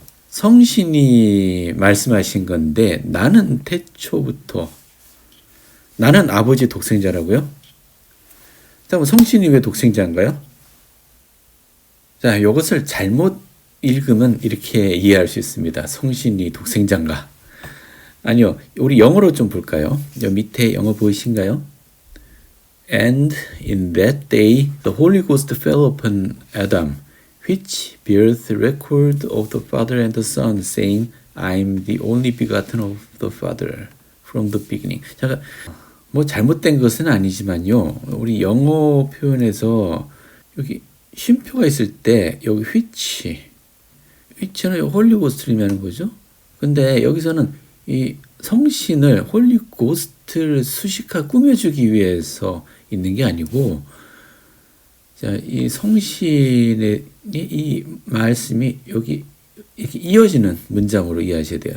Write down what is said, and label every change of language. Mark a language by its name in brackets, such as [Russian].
[Korean] 성신이 말씀하신 건데 나는 태초부터 나는 아버지 독생자라고요? 자, 성신이 왜 독생자인가요? 자, 이것을 잘못 읽으면 이렇게 이해할 수 있습니다. 성신이 독생자인가? 아니요, 우리 영어로 좀 볼까요? 여 밑에 영어 보이신가요? [English] And in that day the Holy Ghost fell upon Adam, which beareth record of the Father and the Son, saying, I am the only begotten of the Father from the beginning. [Korean] 잠깐, 뭐 잘못된 것은 아니지만요. 우리 영어 표현에서 여기 쉼표가 있을 때 여기 which는 홀리고스트를 의미하는 거죠. 근데 여기서는 이 성신을 홀리고스트를 수식하 꾸며주기 위해서 있는 게 아니고, 자, 이 성신의 이 말씀이 여기 이렇게 이어지는 문장으로 이해하셔야 돼요.